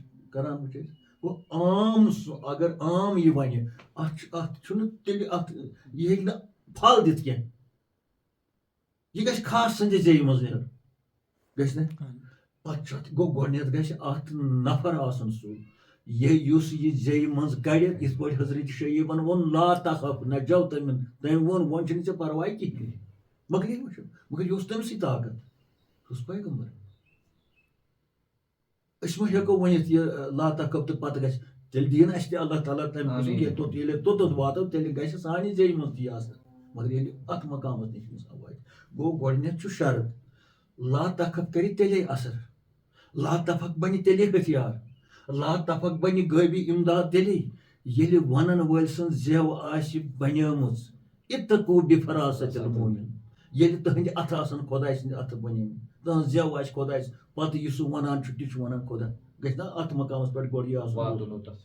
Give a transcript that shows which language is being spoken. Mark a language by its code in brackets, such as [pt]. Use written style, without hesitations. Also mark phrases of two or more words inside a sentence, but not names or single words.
[ks] کران وٕچھ أسۍ گوٚو عام سُہ اگر عام یہِ وَنہِ اَتھ چھُنہٕ تیٚلہِ اَتھ یہِ ہیٚکہِ نہٕ پھل دِتھ کینٛہہ یہِ گژھِ خاص سٕنٛدِ زیٚیہِ منٛز نیرُن گژھِ نہ پَتہٕ چھُ اَتھ گوٚو گۄڈٕنیٚتھ گژھِ اَتھ نفر آسُن سُہ یُس یہِ زیٚیہِ منٛز کَڑِ یِتھ پٲٹھۍ حضرت شیٖبن ووٚن [ar] لا تخف [ks] نہ جو تٔمۍ ووٚن چھُنہٕ ژےٚ پرواے کِہیٖنۍ مگر یہِ وٕچھو مگر یہِ اوس تٔمسٕے طاقت سُہ اوس پیغمبر أسۍ مہ ہٮ۪کو ؤنِتھ یہِ [ar] لا تخف [ks] تہٕ پَتہٕ گژھِ تیٚلہِ دِیِن اَسہِ تہِ اللہ تعالیٰ تَمہِ قٕسمُک ییٚلہِ توٚتَتھ واتو تیٚلہِ گژھِ سانہِ زیٚیہِ منٛز تہِ یہِ آسان مگر ییٚلہِ اَتھ مقامَس نِش اِنسان واتہِ گوٚو گۄڈٕنیٚتھ چھُ شرط [ar] لا تخف [ks] کَرِ تیٚلے اثر [ar] لا تفق [ks] بَنہِ تیٚلے ہتھیار [ar] لا تفق [ks] بَنہِ غٲبی اِمداد تیٚلے ییٚلہِ وَنن وٲلۍ سٕنٛز زٮ۪و آسہِ بَنیمٕژ [ar] اِتقوٗ بِفراست المومن [ks] ییٚلہِ تٕہٕنٛدِ اَتھٕ آسن خۄداے سٕنٛدِ اَتھٕ بَنیمٕتۍ تٕہٕنٛز زٮ۪و آسہِ خۄداے پَتہٕ یہِ سُہ وَنان چھُ تہِ چھُ وَنان خۄدا گژھِ نہ اَتھ مقامَس پٮ۪ٹھ گۄڈٕ یہِ آسُن